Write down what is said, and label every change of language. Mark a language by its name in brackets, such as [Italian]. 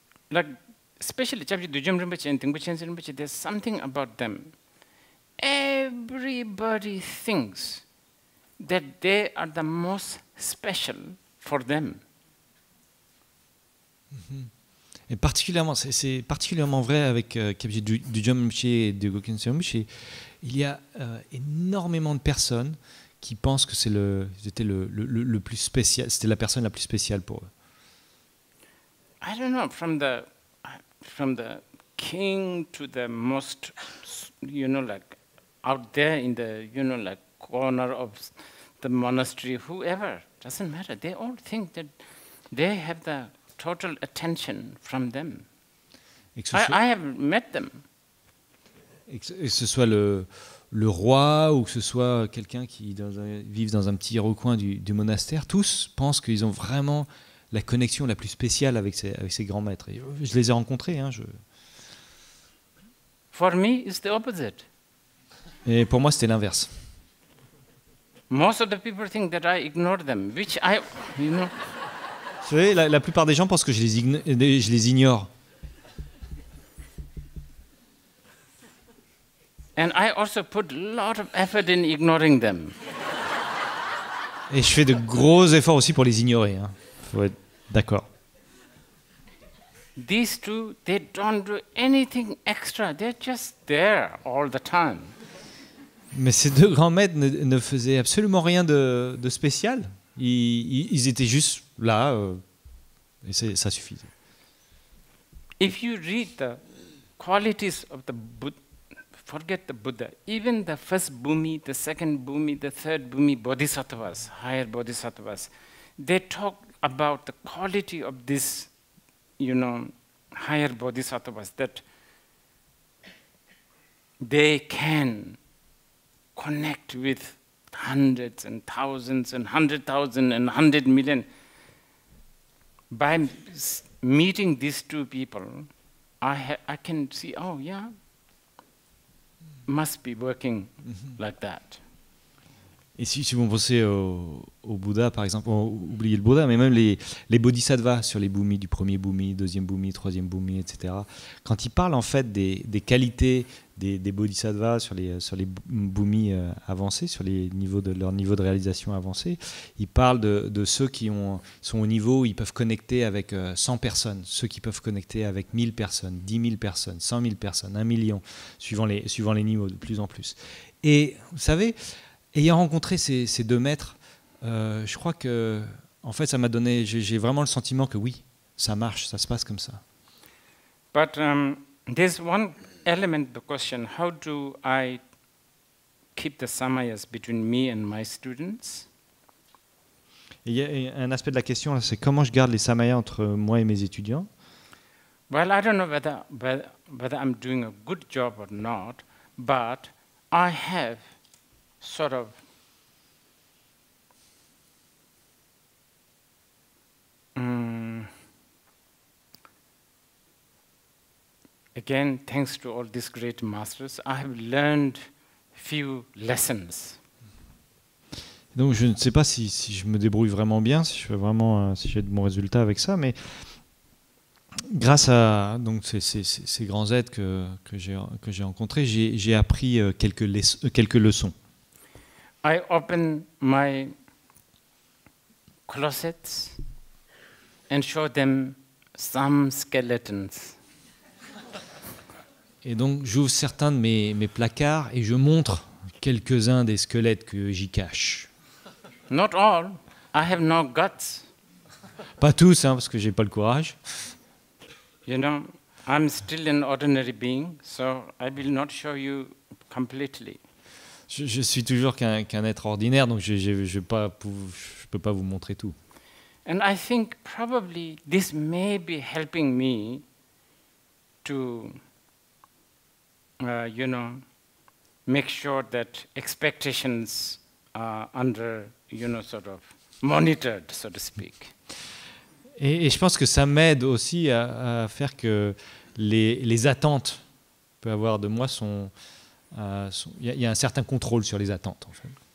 [English] Like, especially Kyabje Dujom Rinpoche and Tengpo Khyentse Rinpoche, there's something about them. Everybody thinks that they are the most special for them. [French] Et particulièrement, c'est particulièrement vrai avec Kyabje Dujom Rinpoche et de Gokten Rinpoche. Il y a énormément de personnes qui pensent que c'était le plus spécial, c'était la personne la plus spéciale pour eux. [English] I don't know, from the king to the most, like out there in the, like corner of the monastery, whoever, doesn't matter. They all think that they have the total attention from them. I have met them. Et que ce soit le roi ou que ce soit quelqu'un qui vive dans un petit recoin du monastère, tous pensent qu'ils ont vraiment la connexion la plus spéciale avec ces grands maîtres. [French] Et je les ai rencontrés. [English] For me, it's the opposite. [French] Et pour moi, c'était l'inverse. [English] Most of the people think that I ignore them, which I. [French] Vous savez, la plupart des gens pensent que je les ignore. [English] And I also put a lot of effort in ignoring them. [French] Et je fais de gros efforts aussi pour les ignorer. Faut être d'accord. [English] These two, they don't do anything extra. They're just there all the time. [French] Mais ces deux grands maîtres ne faisaient absolument rien de spécial. Ils étaient juste là, et ça suffisait. [English] If you read the qualities of the Buddha, forget the Buddha, even the first Bhumi, the second Bhumi, the third Bhumi bodhisattvas, higher bodhisattvas, they talk about the quality of this, higher bodhisattvas, that they can connect with hundreds and thousands and 100,000 and 100 million. By meeting these two people, I can see, oh yeah, must be working like that. [French] Et si vous pensez au Bouddha, par exemple, oubliez le Bouddha, mais même les bodhisattvas sur les bhumis, du premier bhumi, deuxième bhumi, troisième bhumi, etc., quand ils parlent en fait des qualités des bodhisattvas sur les bhumis avancés, sur leur niveau de réalisation avancé, ils parlent de ceux qui sont au niveau où ils peuvent connecter avec 100 personnes, ceux qui peuvent connecter avec 1000 personnes, 10 000 personnes, 100 000 personnes, 1 million, suivant les niveaux de plus en plus. Et vous savez, ayant rencontré ces deux maîtres, je crois que, en fait, ça m'a donné, j'ai vraiment le sentiment que oui, ça marche, ça se passe comme ça. [English] But there's one element of the question: how do I keep the samayas between me and my students? [French] Et il y a un aspect de la question, c'est comment je garde les samayas entre moi et mes étudiants. [English] Well, I don't know whether I'm doing a good job or not, but I have sort of again, thanks to all these great masters, I have learned few lessons. [French] Donc je ne sais pas si je me débrouille vraiment bien, si j'ai de bons résultats avec ça, mais grâce à donc ces grands aides que j'ai rencontrés, j'ai appris quelques leçons. [English] I open my closets and show them some skeletons. [French] Et donc j'ouvre certains de mes placards et je montre quelques-uns des squelettes que j'y cache. [English] Not all. I have no guts. [French] Pas tous, parce que j'ai pas le courage. [English] I'm still an ordinary being, so I will not show you completely. [French] Je suis toujours qu'un être ordinaire, donc je peux pas vous montrer tout. [English] And I think probably this may be helping me to, make sure that expectations are under, sort of monitored, so to speak. [French] Et je pense que ça m'aide aussi à faire que les attentes que peut avoir de moi sont... Il y a un certain contrôle sur les attentes, en fait.